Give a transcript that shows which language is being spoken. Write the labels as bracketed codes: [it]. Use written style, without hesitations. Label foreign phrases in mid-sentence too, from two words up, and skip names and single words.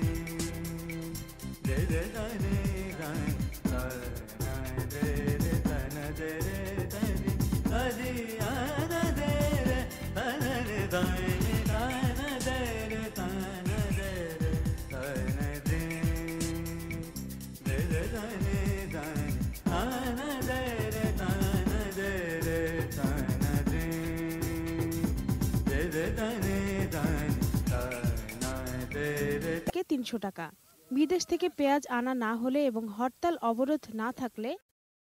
[bn] দে দে তানে দান, তানা দে রে তানা দে রে তানে, আদি আনা দে রে তানা রে দানে, তানা দে রে তানা দে রে তানা দে, de de da ne da ana de re ta na de re ta na de da ne da na de re 300 টাকা। বিদেশ থেকে পেঁয়াজ আনা না হলে এবং হরতাল অবরোধ না থাকলে